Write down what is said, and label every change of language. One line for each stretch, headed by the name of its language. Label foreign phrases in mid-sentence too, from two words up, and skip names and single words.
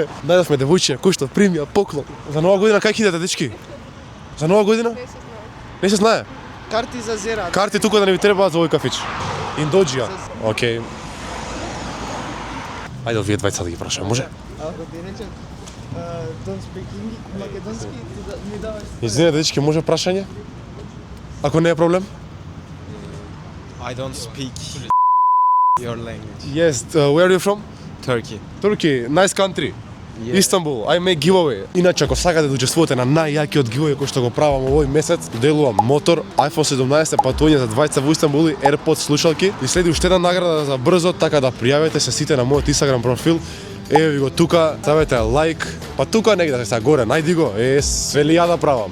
Macedonian: Најдовме девојчиња, кој што примија поклон. За нова година кај ќе идете, дечки? За нова година? Не се знае. Карти за зера. Карти тука да не ви требаат за овој кафич. Индоџија. Океј. Ајде, овие двајца да ги прашаме, може? Ако ти речем,
English: don't speak
Macedonian: македонски, ти ми даваш. Извинете, дечки, може прашање? Ако не е проблем?
English: I don't speak your language. Yes, where are you from? Turkey. Turkey, nice country. Istanbul, I make giveaway.
Macedonian: Иначе, ако сакате да учествувате на најјакиот giveaway кој што го правам овој месец, доделувам мотор, iPhone 17, патување за двајца во Истанбул и AirPods слушалки. И следи уште една награда за брзо, така да пријавете се сите на мојот Instagram профил. Еве ви го тука, ставете лайк, па тука негде сега горе, најди го, све ли ја да правам.